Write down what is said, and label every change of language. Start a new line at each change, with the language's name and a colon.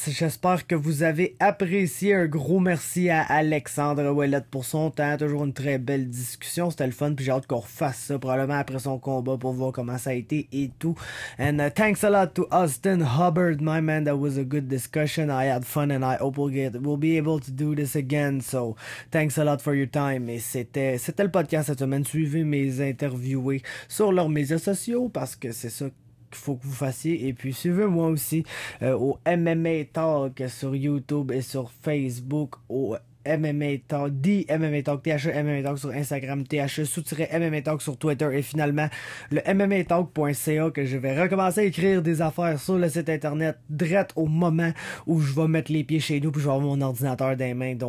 French: J'espère que vous avez apprécié. Un gros merci à Alexandre Ouellette pour son temps. Toujours une très belle discussion. C'était le fun. Puis j'ai hâte qu'on refasse ça probablement après son combat pour voir comment ça a été et tout.
English: And thanks a lot to Austin Hubbard, my man. That was a good discussion. I had fun and I hope we'll be able to do this again. So thanks a lot for your time.
French: Et c'était le podcast cette semaine. Suivez mes interviewés sur leurs médias sociaux parce que c'est ça qu'il faut que vous fassiez. Et puis suivez-moi aussi au MMA Talk sur YouTube et sur Facebook, au MMA Talk, The MMA Talk, THE MMA Talk sur Instagram, THE_MMA Talk sur Twitter, et finalement le MMAtalk.ca, que je vais recommencer à écrire des affaires sur le site internet direct au moment où je vais mettre les pieds chez nous puis je vais avoir mon ordinateur dans les mains.